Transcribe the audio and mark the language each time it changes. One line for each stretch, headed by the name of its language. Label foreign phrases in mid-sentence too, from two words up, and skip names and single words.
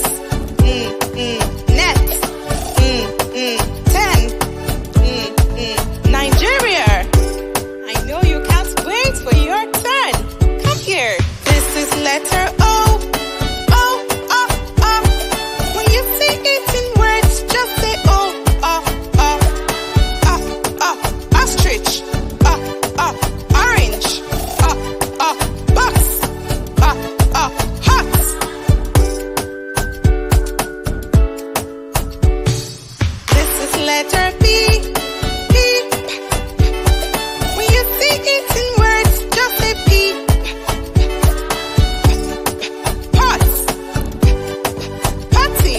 English: Net. 10. Nigeria. I know you can't wait for your turn. Come here. This is letter O. O, O, O. When you see it in words, just say O, O, O. O, O. Ostrich. O, O. Orange. O, O. Box. O, O. Hot. This is letter P. P. When you see it in words, just say P. Pot. Potty.